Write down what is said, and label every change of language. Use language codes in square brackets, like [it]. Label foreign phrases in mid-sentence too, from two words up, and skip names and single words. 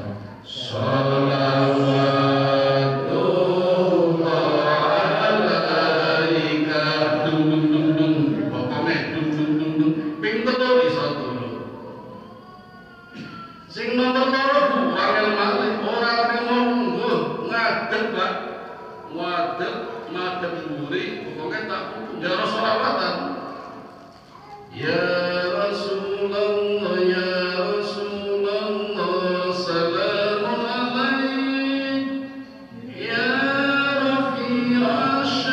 [jv] Sing nomor loro angel malih ora trimo lungguh ngadeg Pak. Madeg mburi pokoke tak njaro sholawatan. [ar] يا رسول الله يا رسول الله سلام عليك يا رفيع